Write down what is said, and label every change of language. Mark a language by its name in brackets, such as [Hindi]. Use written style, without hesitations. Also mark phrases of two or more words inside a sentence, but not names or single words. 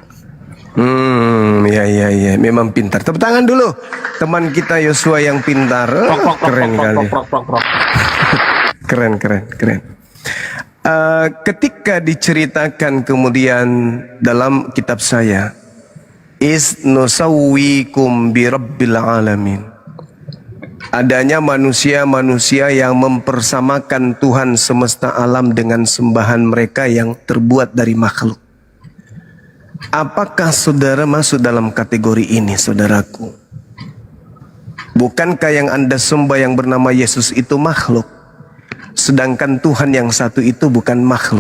[Indonesian] Ya, memang pintar. Tepuk tangan dulu teman kita Yosua yang pintar. Keren kali. Keren. Ketika diceritakan kemudian dalam kitab saya, [Arabic] إذ نسويكم برب العالمين, [Indonesian] adanya manusia-manusia yang mempersamakan Tuhan semesta alam dengan sembahan mereka yang terbuat dari makhluk. Apakah saudara masuk dalam kategori ini, saudaraku? Bukankah yang Anda sembah yang bernama Yesus itu makhluk, sedangkan Tuhan yang satu itu bukan makhluk?